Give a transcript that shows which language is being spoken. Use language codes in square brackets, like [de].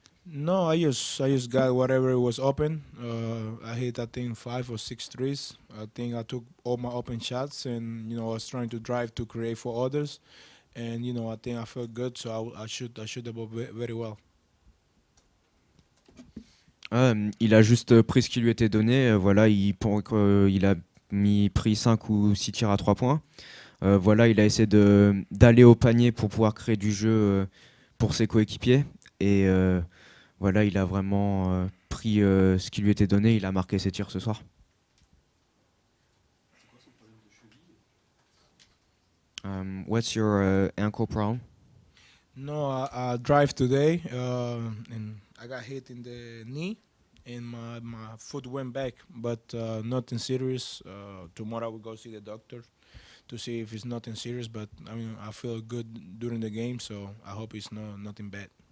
[en] No, I just got whatever was open. I hit I think 5 or 6 threes. I think I took all my open shots, and I was trying to drive to create for others, and I think I felt good, so I shoot the ball very well. [fr] Il a juste pris ce qui lui était donné. Voilà, il a pris 5 ou 6 tirs à 3 points. Voilà, il a essayé d'aller au panier pour pouvoir créer du jeu pour ses coéquipiers. Et voilà, il a vraiment pris ce qui lui était donné. Il a marqué ses tirs ce soir. [en] What's your ankle problem? No, I drive today, and I got hit in the knee, and my foot went back, but nothing serious. Tomorrow I will go see the doctor to see if it's nothing serious, but I mean I feel good during the game, so I hope it's nothing bad.